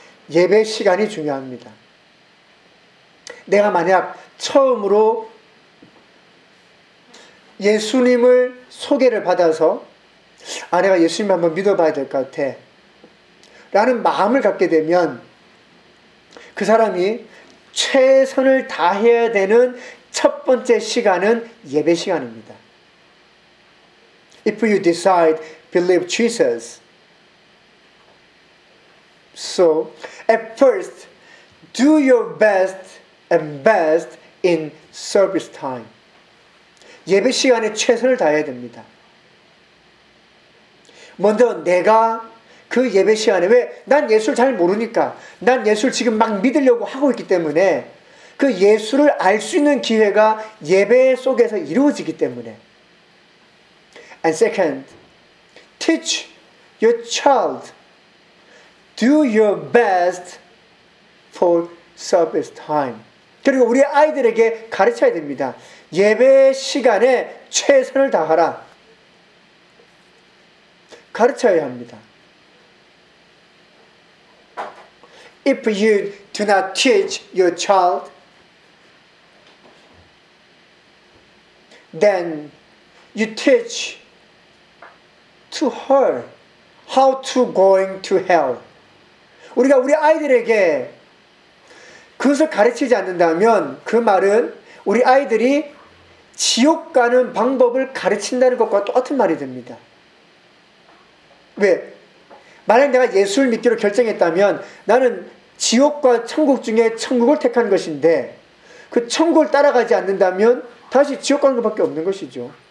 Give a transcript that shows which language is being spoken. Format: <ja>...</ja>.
<ko>예배 시간이 중요합니다. 내가 만약 처음으로 예수님을 소개를 받아서 아 내가 예수님 한번 믿어봐야 될 것 같아 라는 마음을 갖게 되면 그 사람이 최선을 다해야 되는 첫 번째 시간은 예배 시간입니다.</ko> <en>If you decide believe Jesus, so at first, do your best and best in service time.</en> <ko>예배 시간에 최선을 다해야 됩니다. 먼저 내가 그 예배 시간에 왜 난 예수를 잘 모르니까 난 예수를 지금 막 믿으려고 하고 있기 때문에 그 예수를 알 수 있는 기회가 예배 속에서 이루어지기 때문에</ko> <en>And second, teach your child. Do your best for service time.</en> <ko>그리고 우리 아이들에게 가르쳐야 됩니다. 예배 시간에 최선을 다하라. 가르쳐야 합니다.</ko> <en>If you do not teach your child, then you teach to her how to going to hell.</en> <ko>우리가 우리 아이들에게 그것을 가르치지 않는다면 그 말은 우리 아이들이 지옥 가는 방법을 가르친다는 것과 똑같은 말이 됩니다. 왜? 만약 내가 예수를 믿기로 결정했다면 나는 지옥과 천국 중에 천국을 택한 것인데 그 천국을 따라가지 않는다면 다시 지옥 가는 것밖에 없는 것이죠.</ko>